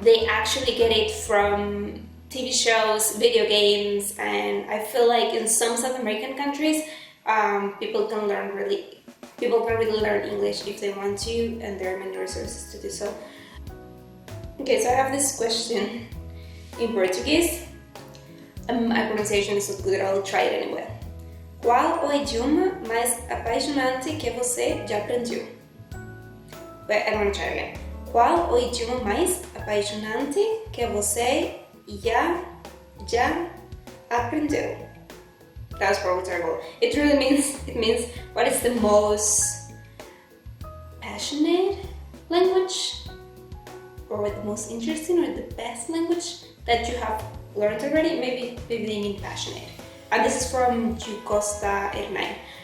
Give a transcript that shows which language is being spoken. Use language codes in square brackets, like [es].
[en] They actually get it from TV shows, video games, and I feel like in some South American countries, people can really learn English if they want to, and there are many resources to do so. Okay, so I have this question in Portuguese. My pronunciation is not good, I'll try it anyway. [pt] Qual o idioma mais apaixonante que você já aprendeu? [en] But I'm gonna try again. [pt] Qual o idioma mais apaixonante que você já aprendeu? [en] That was probably terrible. It means what is the most passionate language, or the most interesting, or the best language that you have learned already. Maybe they mean passionate. And this is from Costa Hernán.